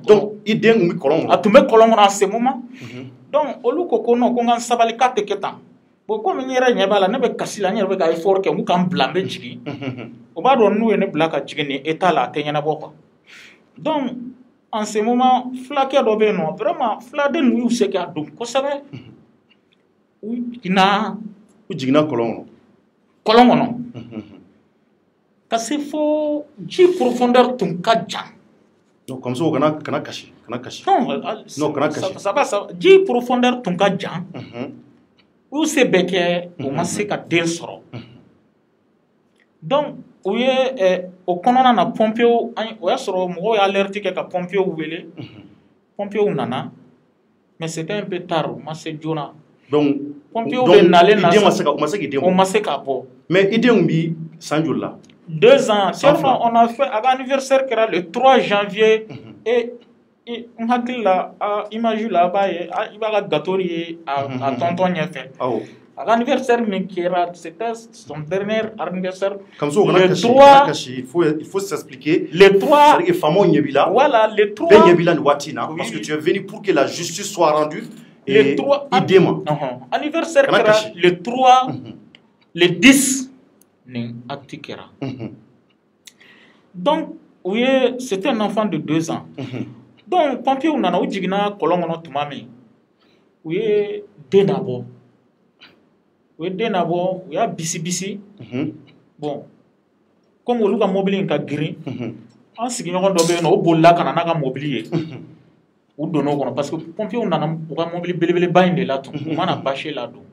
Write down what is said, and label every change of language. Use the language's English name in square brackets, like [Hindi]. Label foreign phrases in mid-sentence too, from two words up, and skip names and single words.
[Bambara] donc i den tun bɛ kɔlɔn kɔnɔ. a tun bɛ kɔlɔn kɔnɔ a se moment. donc olu ko non ko n ka n sabali k'a tɛ kɛ tan bon komi n yɛrɛ ɲɛ b'a la ne bɛ kasi la n yɛrɛ bɛ ka effort kɛ n ka n bila n bɛ jigin o b'a dɔn n'u ye ne bila ka jigin nin état la a tɛ ɲɛnabɔ [French] quoi donc en ce moment [Bambara] fulakɛ dɔ bɛ yen nɔ vraiment fuladen ninnu y'u se k'a dɔn kosɛbɛ u jiginna kɔlɔn kɔnɔ ka se fo ji profondeur tun ka jan [French] non comme ça [Bambara] kana kasi non kana kasi [French] ça va [Bambara] ji profondeur tun ka jan u se bɛɛ kɛ u ma se ka den sɔrɔ donc u ye o kɔnɔna na pompiers o y'a sɔrɔ mɔgɔw y'a alerte kɛ ka pompiers wele pompiers nana [French] mais c'était un peu tard [Bambara] u ma se joona donc pompiers bɛ nalen na o ma se k'a bɔ mais i denw bi san joli la [French] 2 ans seulement on a fait à l'anniversaire [Bambara] kɛra [French] le 3 janvier et [Bambara] n hakili la image la b'a ye i b'a ka gâteau ye a tonton ɲɛfɛ a ka anniversaire min kɛra [French] c'était son dernier anniversaire le 3 il faut s'expliquer le 3 c'est-à-dire que [Bambara] faamaw ɲɛ b'i la [French] voilà le 3 [Bambara] bɛɛ ɲɛ b'i la nin waati in na [French] parce que tu es venu pour que la justice soit rendue le 3 [Bambara] i den ma anniversaire kɛra [French] le 3 le 10 [Bambara] nin acte kɛra [French] donc c'était un enfant de 2 ans donc [Bambara] pompiers nana u jiginna kɔlɔn kɔnɔ tuma min u ye den nabɔ u y'a bisi [French] bon comme [Bambara] olu ka mobili ka girin an sigiɲɔgɔn dɔ bɛ yen nɔ o bolila ka na n'a ka mobili ye u donna o kɔnɔ [French] parce que [Bambara] pompiers nana u ka mobili belebeleba in de la tun u mana bâcher la don